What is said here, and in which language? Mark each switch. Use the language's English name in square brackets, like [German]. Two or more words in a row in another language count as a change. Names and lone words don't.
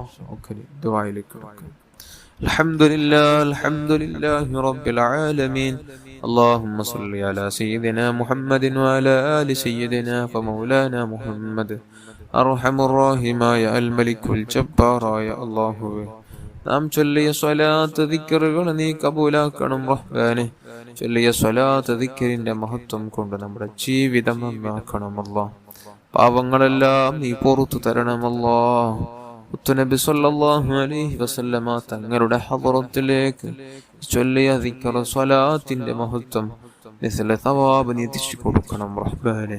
[Arabic] دعاء لك. الحمد لله رب العالمين. اللهم صل على سيدنا محمد وعلى آل سيدنا فمولانا محمد أرحم الراحمين الملك الجبار يا الله. [Malayalam] നാം ചൊല്ലിയ സ്വലാത്ത് ദിക്റുകൾ നീ കബൂലാക്കണം റഹ്മാനെ. ചൊല്ലിയ സ്വലാത്ത് ദിക്റിന്റെ മഹത്വം കൊണ്ട് നമ്മുടെ ജീവിതം നന്നാക്കണം അല്ലാഹ്. പാവങ്ങളെല്ലാം നീ പുറത്തു തരണം അല്ലാഹ്. മുത്തുനബി [Arabic] صلى الله عليه وسلم [Malayalam] തങ്ങളുടെ ഹദറത്തിലേക്ക് ചൊല്ലിയ ദിക്ർ സ്വലാത്തിന്റെ മഹത്വം [Arabic] مثل ثواب [Malayalam] നീ എത്തിച്ചു കൊടുക്കണം റഹ്മാനെ.